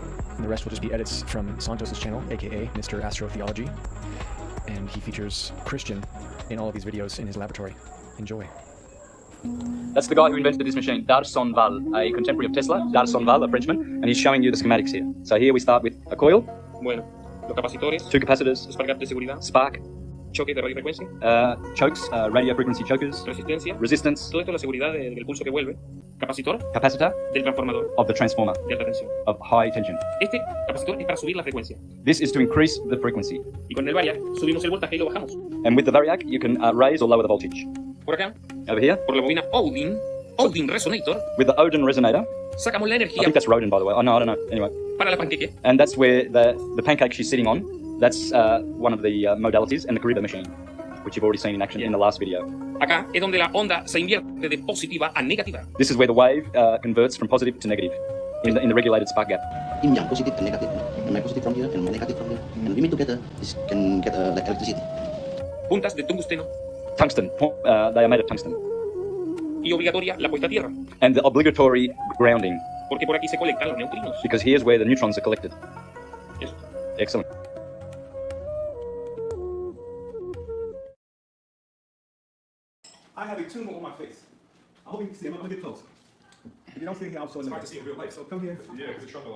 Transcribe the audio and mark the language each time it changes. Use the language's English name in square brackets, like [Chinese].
[English] And the rest will just be edits from Santos' channel, aka Mr. Astrotheology. And he features Christian in all of these videos in his laboratory. Enjoy. That's the guy who invented this machine, Darson Val, a contemporary of Tesla, Darson Val, a Frenchman, and he's showing you the schematics here. So here we start with a coil. [Spanish] Bueno, los capacitores, [English] two capacitors, [Spanish] los de seguridad, [English] spark, [Spanish] choque de radiofrecuencia, [English] chokes, radio frequency chokers, [Spanish] resistencia, [English] resistance, [Spanish] todo esto es la seguridad del pulso que vuelve, capacitor, [English] capacitor, [Spanish] del transformador, [English] of the transformer, [Spanish] de alta tensión. [English] of high tension. [Spanish] Este capacitor es para subir la frecuencia. [English] This is to increase the frequency. [Spanish] Y con el variac subimos el voltaje y lo bajamos. [English] And with the variac, you can raise or lower the voltage. [Spanish] Por acá, [English] Over here, [Spanish] por la bobina Odin Resonator, [English] with the Odin resonator, [Spanish] sacamos la energía [English] think that's Rodin, by the way. Oh, no, I don't know. Anyway. [Spanish] para la panqueque. [English] And that's where the pancake she's sitting on, that's one of the modalities, and the Kariba machine, which you've already seen in action in the last video. [Spanish] Acá es donde la onda se invierte de positiva a negativa. [English] This is where the wave converts from positive to negative in the regulated spark gap. In yang positive and negative, and my positive from here and my negative from here, and we meet together, this can get like electricity. [Spanish] Puntas de tungsteno [English] Tungsten, they are made of tungsten. [Spanish] y obligatoria la puesta a tierra, [English] And the obligatory grounding, [Spanish] porque por aquí se colectan los neutrinos. [English] because here's where the neutrons are collected. [Spanish] Eso. [English] Excellent. I have a tumor on my face. I hope you can see. I'm gonna get close. If you don't see it here, I'll show you. It's hard to see in real life. So come here. Yeah, because it's trouble.